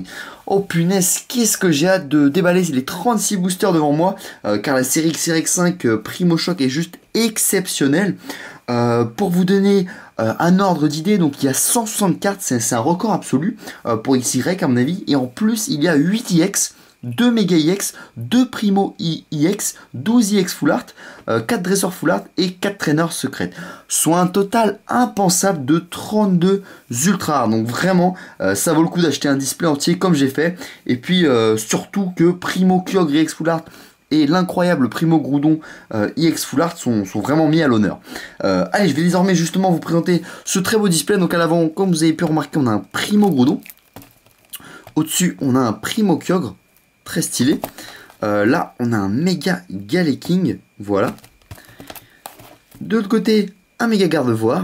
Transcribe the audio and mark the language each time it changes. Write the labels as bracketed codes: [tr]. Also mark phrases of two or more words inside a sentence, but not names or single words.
[fr] Oh punaise, qu'est-ce que j'ai hâte de déballer les 36 boosters devant moi, car la série XY5 PrimoShock est juste exceptionnelle. Pour vous donner un ordre d'idée, donc il y a 160 cartes, c'est un record absolu pour XY à mon avis, et en plus il y a 8 IX, 2 Mega IX, 2 Primo IX, 12 IX Full Art, 4 Dresseurs Full Art et 4 Trainers secrètes. Soit un total impensable de 32 ultra rares. Donc vraiment, ça vaut le coup d'acheter un display entier comme j'ai fait. Et puis surtout que Primo Kyogre IX Full Art et l'incroyable Primo Groudon IX Full Art sont vraiment mis à l'honneur. Allez, je vais désormais justement vous présenter ce très beau display. Donc à l'avant, comme vous avez pu remarquer, on a un Primo Groudon. Au-dessus, on a un Primo Kyogre. Très stylé. Là, on a un méga Galeking. Voilà. De l'autre côté, un méga Gardevoir.